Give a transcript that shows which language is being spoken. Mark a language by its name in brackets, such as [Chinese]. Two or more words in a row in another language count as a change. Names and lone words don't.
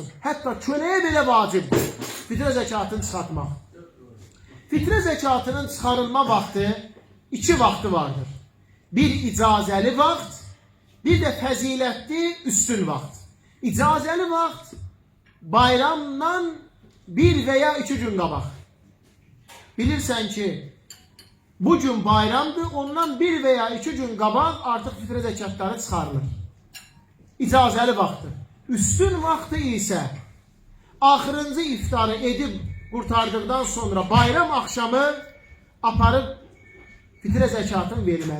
[Turkish] Hatta köleye bile vacibdir fitre zekatını çıkartmak. Fitre zekatının çıkarılma vakti 2 vakti vardır. Bir icazeli vakt, bir de fəzilətli üstün vakt. İcazeli vakt bayramdan 1 veya 2 gün qabaq. [Azerbaijani] Bilirsən ki bu gün bayramdır, ondan 1 veya 2 gün qabaq artıq fitre zekatları çıxarılır. İcazeli vaxtdır. Üstün vaxtı isə axırıncı iftarı edib qurtardıqdan sonra bayram axşamı aparıb fitre zekatını vermək.